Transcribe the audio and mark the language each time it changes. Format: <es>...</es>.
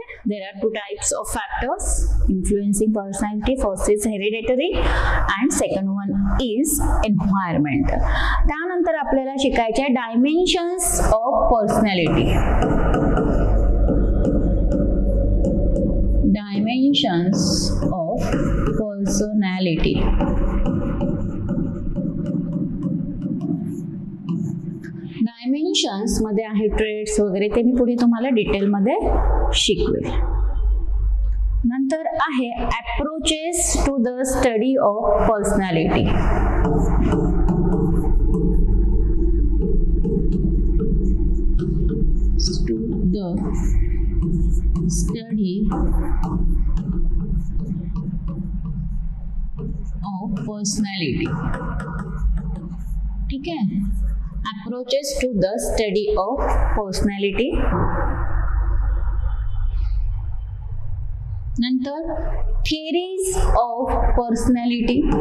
<en>There are 2 types of factors influencing personality. First is hereditary and second one is environmental.</en> <mr>त्यानंतर आपल्याला शिकायचे</mr> <en>dimensions of personality. Dimensions of personality.</en> <mr>Dimensions मध्ये आहे trades वगैरे, ते मी पुढे तुम्हाला डिटेल मध्ये शिकवेल. नंतर आहे</mr> <en>Approaches to the study of personality. To the study of personality.</en> <mr>ठीक आहे,</mr> <en>approaches to the study of personality. नंतर theories of personality.</en>